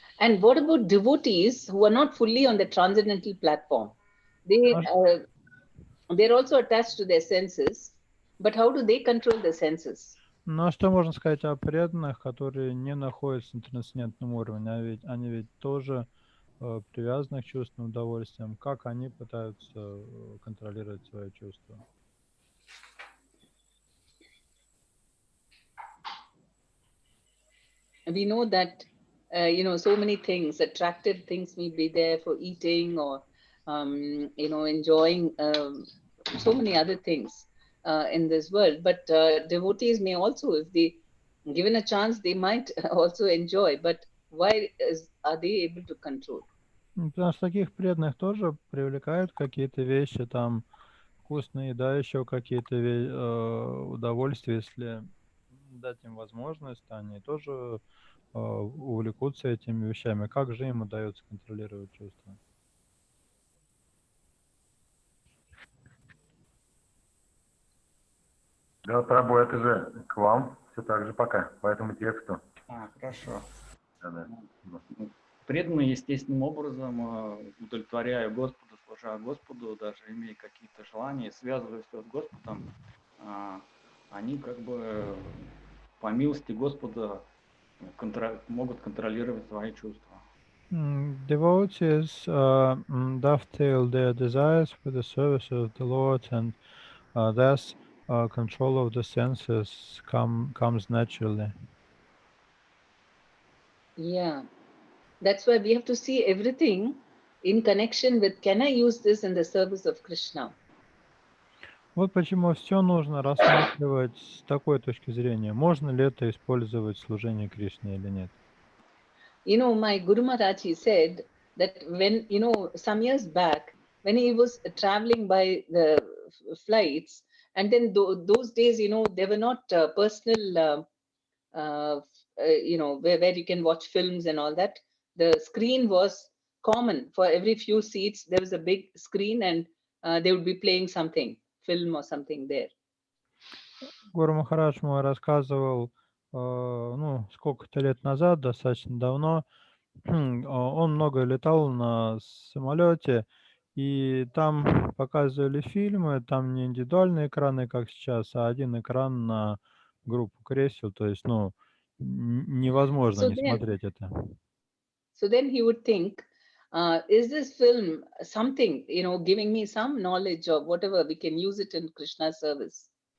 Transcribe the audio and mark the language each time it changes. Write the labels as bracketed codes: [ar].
[en] And what about devotees who are not fully on the transcendental platform? They're also attached to their senses, but how do they control the senses? [ru] Ну, а что можно сказать о преданных, которые не находятся на трансцендентном уровне? Они ведь тоже привязаны к чувственным удовольствиям. Как они пытаются контролировать свои чувства? [en] We know that, so many things, attractive things may be there for eating or, enjoying so many other things in this world. But devotees may also, if they given a chance, they might also enjoy. But why are they able to control? [ru] Потому что таких преданных тоже привлекают какие-то вещи, там вкусная еда, еще какие-то удовольствия. Если дать им возможность, они тоже увлекутся этими вещами. Как же им удается контролировать чувства? Да, Прабу, это же к вам все так же пока, по этому тексту. Хорошо. Да. Преданные естественным образом, удовлетворяя Господа, служа Господу, даже имея какие-то желания, связываясь с Господом, они как бы по милости Господа могут контролировать свои чувства. [en] Devotees dovetail their desires with the service of the Lord, and thus control of the senses comes naturally. Yeah, that's why we have to see everything in connection with, can I use this in the service of Krishna? [ru] Вот почему все нужно рассматривать с такой точки зрения. Можно ли это использовать в служении Кришне или нет? [en] My Guru Maharaj, he said that when, some years back, when he was traveling by the flights, and then those days, there were not personal, where you can watch films and all that. The screen was common for every few seats. There was a big screen, and they would be playing something, film or something there. [ru] Гуру Махарадж мой рассказывал, сколько-то лет назад, достаточно давно, он много летал на самолете, и там показывали фильмы, там не индивидуальные экраны, как сейчас, а один экран на группу кресел, то есть, невозможно не смотреть это. [en] So then he would think, is this film something, giving me some knowledge or whatever, we can use it in Krishna's service.